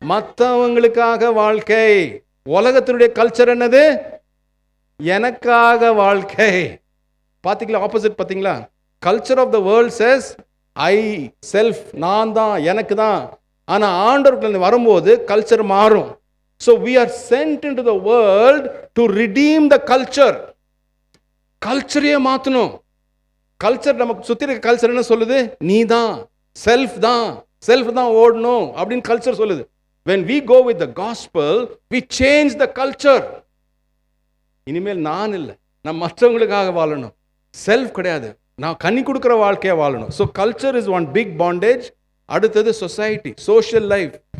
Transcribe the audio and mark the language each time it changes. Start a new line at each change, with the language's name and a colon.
Tamil: மற்றவங்களுக்காக வாழ்க்கை. உலகத்தினுடைய கல்ச்சர் என்னது? எனக்காக வாழ்க்கை. பார்த்தீங்களா? ஆப்போசிட் பார்த்தீங்களா?
English: culture of the world says I, self,
Tamil: நான் தான், எனக்கு தான். ஆனால் ஆண்டவர்கள் வரும்போது கல்ச்சர் மாறும்.
English: So we are sent into the world to redeem the culture.
Tamil: கல்ச்சரையே மாற்றணும். கல்ச்சர் நமக்கு சுற்றி இருக்க கல்ச்சர் என்ன சொல்லுது? நீ தான், செல்ஃப் தான் ஓடணும் அப்படின்னு கல்ச்சர் சொல்லுது.
English: when we go with the gospel we change the culture.
Tamil: இனிமேல் நான் இல்லை, நான் மற்றவங்களுக்காக வாழணும். செல்ஃப் கிடையாது, நான் கனி கொடுக்குற வாழ்க்கையை வாழணும்.
English: So culture is one big bondage. அடுத்தது society, social life.